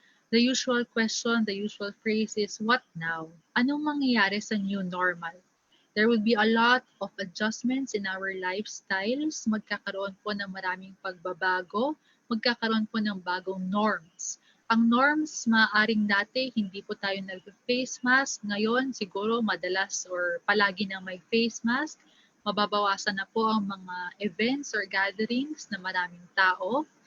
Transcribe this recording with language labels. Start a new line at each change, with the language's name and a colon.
English: The usual question, the usual phrase is, what now?
Filipino: Anong mangyayari sa new normal?
English: There will be a lot of adjustments in our lifestyles.
Filipino: Magkakaroon po ng maraming pagbabago. Magkakaroon po ng bagong norms. Ang norms, maaaring dati, hindi po tayo nag-face mask. Ngayon, siguro madalas or palagi na may face mask. Mababawasan na po ang mga events or gatherings na maraming tao.